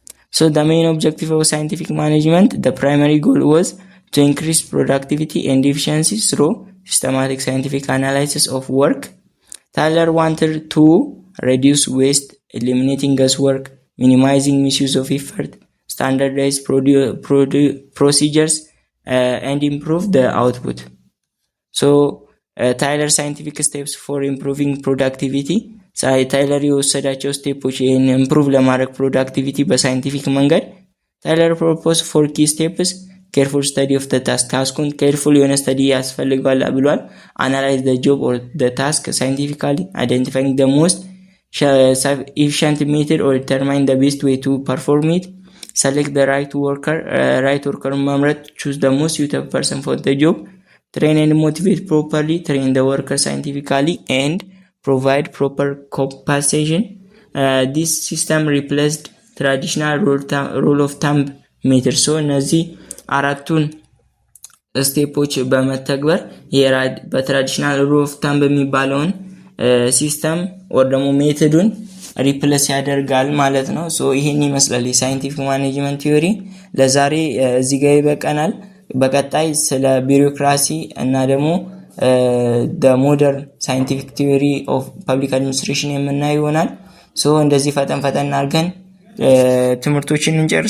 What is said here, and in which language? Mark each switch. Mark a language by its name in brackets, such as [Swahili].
[English] So the main objective of scientific management, the primary goal was to increase productivity and efficiency through systematic scientific analysis of work. Tyler wanted to reduce waste, eliminating guesswork, minimizing misuse of effort, standardize procedures, and improve the output. [Amharic] So ታይለር ሳይንቲፊክ ስቴፕስ ፎር ኢምፕሩቪንግ ፕሮዳክቲቪቲ ታይለር የወሰዳቸው ስቴፖች ይህን ኢምፕሩቭ ለማድረግ ፕሮዳክቲቪቲ በሳይንቲፊክ መንገድ ታይለር ፕሮፖዝ [English] 4 key steps careful study of the task ታስኩን careful የሆነ study [Amharic] ያስፈልጋል ብሏል። [English] analyze the job or the task scientifically, identifying the most efficient method or determine the best way to perform it, select the right worker መምረጥ, choose the most suitable person for the job, train and motivate properly, train the worker scientifically and provide proper compensation. This system replaced traditional rule of thumb method. [Amharic] So እነዚህ አራቱን ስቴፖች በመተግበር በትራዲሽናል ሩል ኦፍ ታምብ የሚባለውን ሲስተም ወር ደግሞ ሜቶዱን ሪፕሌስ ያደርጋል ማለት ነው። ሶ ይሄን ይመስላል የሳይንቲፊክ ማኔጅመንት ቲዮሪ። ለዛሬ እዚህ ጋር ይበቃናል። በቀጣይ ስለ ቢሮክራሲ እና ደግሞ [English] the modern scientific theory of public administration [Amharic] የምናየው ይሆናል። ሶ እንደዚህ ፈጠን አድርገን ትምህርቶችን እንጨርስ።